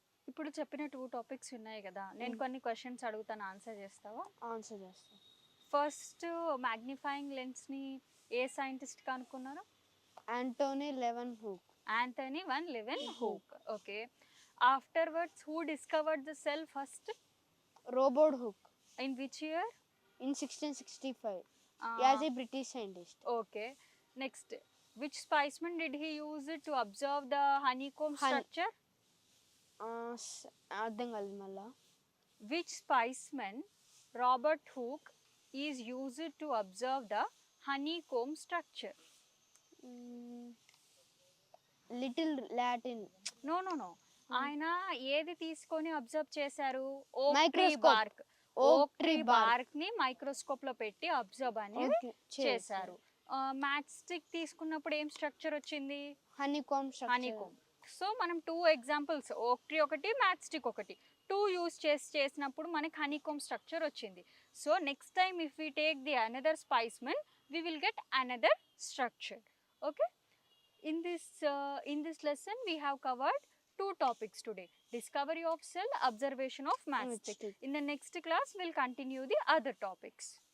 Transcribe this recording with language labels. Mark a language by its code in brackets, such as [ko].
[te] ఇప్పుడు చెప్పిన 2 టాపిక్స్ ఉన్నాయి కదా, నేను కొన్ని క్వశ్చన్స్ అడుగుతాను, ఆన్సర్ చేస్తావా? ఆన్సర్ చేస్తా. ఫస్ట్, మ్యాగ్నిఫైయింగ్ లెన్స్ని ఏ సైంటిస్ట్ కనుక్కున్నారు? Anthony eleven hook. [en] Anthony van Leeuwenhoek. Okay. Afterwards, who discovered the cell first? Robert Hooke. In which year? In 1665. Uh, As a British scientist. Okay. Next, which specimen did he use to observe the honeycomb structure? [te] అర్థం కాలేదు మళ్ళా. [en] Which specimen Robert Hooke is used to observe the honeycomb structure? Little Latin. No. [te] ఆయన ఏది తీసుకొని observe చేశారు, ఓక్ tree [en] Microscope. Bark. [te] ఓక్ tree BARC ని మైక్రోస్కోప్ లో పెట్టి అబ్జర్వ్ అనేది చేశారు. మ్యాచ్ స్టిక్ తీసుకున్నప్పుడు ఏం స్ట్రక్చర్ వచ్చింది, హనీకోమ్. సో మనం 2 ఎగ్జాంపుల్స్, ఓక్ ట్రీ ఒకటి, మ్యాచ్ స్టిక్ ఒకటి, 2 యూస్ చేసినప్పుడు మనకి హనీకోమ్ స్ట్రక్చర్ వచ్చింది. [en] So next time if we take the another specimen, we will get another structure. Okay. In this lesson we have covered 2 topics today: discovery of cell, observation of matchstick. In the next class we'll continue the other topics.